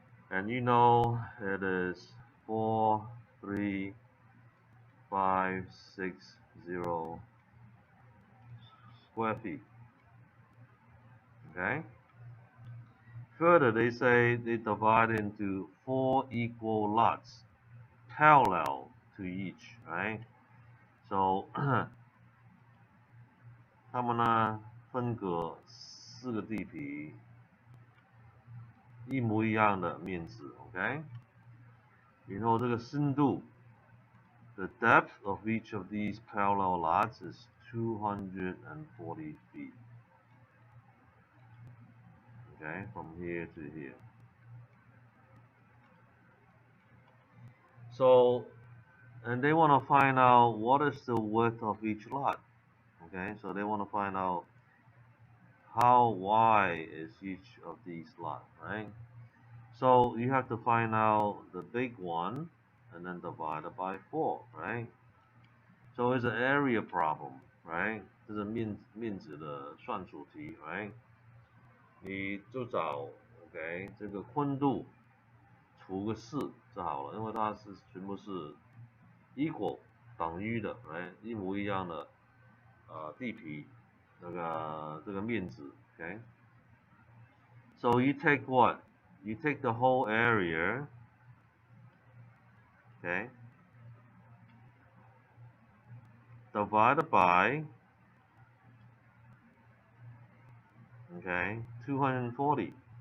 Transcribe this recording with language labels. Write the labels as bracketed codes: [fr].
[en] And you know it is 43560 square feet. Okay. Further, they say they divide into 4 equal lots, parallel to each, right? [zh] So 他们呢分隔4个地皮，一模一样的面积 ，OK？然后这个深度 [en] The depth of each of these parallel lots is 240 feet. Okay, from here to here. So, and they want to find out what is the width of each lot. Okay, so they want to find out how wide is each of these lots, right? So you have to find out the big one and then divide it by 4, right? So it's an area problem, right? [zh] 这是面积的算术题 right? 你就找 OK 这个宽度除个4就好了，因为它是全部是 equal 等于的 right? 一模一样的地皮这个面积 OK? [en] So you take what? You take the whole area, okay? Divided by, okay, 240.